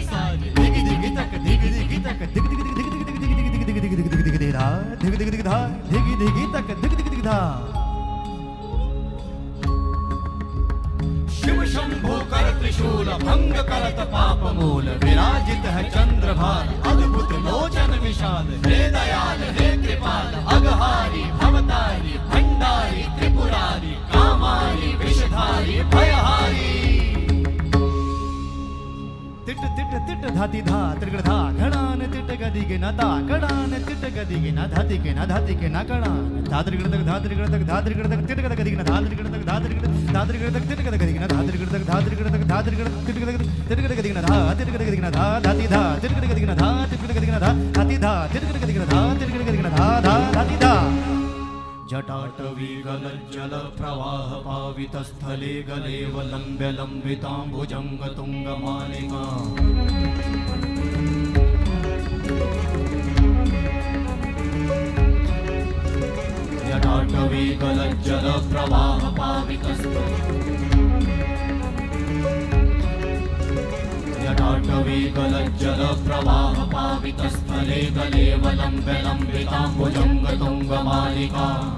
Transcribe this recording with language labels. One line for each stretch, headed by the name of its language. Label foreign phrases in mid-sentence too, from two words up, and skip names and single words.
Hindi: साजे दिग दिग तक दिग दिग तक दिग दिग दिग दिग दिग दिग दिग दिग दिग दिग दिग दिग धा दिग दिग दिग धा दिग दिग तक दिग दिग दिग धा शिव शंभु कर त्रिशूल भंग करत पाप मूल विराजित है चंद्रभान अद्भुत लोचन विशाल हे दयाल हे कृपाल अघहारी भवतारी भंडारी त्रिपुरारी कामारी विषधारी भयहारी तिट तिट तिट धाति धा त्रिगण धा घड़ान तिट गदि के न ता घड़ान तिट गदि के न धाति के न धाति के न घड़ान धात्रिगण तक धात्रिगण तक धात्रिगण तक तिट गद गदि के न धात्रिगण तक धात्रिगण तक तिट गद गदि के न धात्रिगण तक धात्रिगण तक धात्रिगण तिट गद गदि के न धा तिट गद गदि के न धा धाति धा तिट गद गदि के न धा तिट गद गदि के न धा धाति धा तिट गद गदि के न धा तिट गद गदि के न धा धा धाति धा
Sanskrit: जटाटवी गलज्जल प्रवाह पावित स्थले गलेव लंब्य लंबितांबुजंग तुंग मालिका जटाटवी गलज्जल प्रवाह पावित जटाटवी गलज्जल प्रवाह पावित स्थले गलेव लंब्य लंबितांबुजंग तुंग मालिका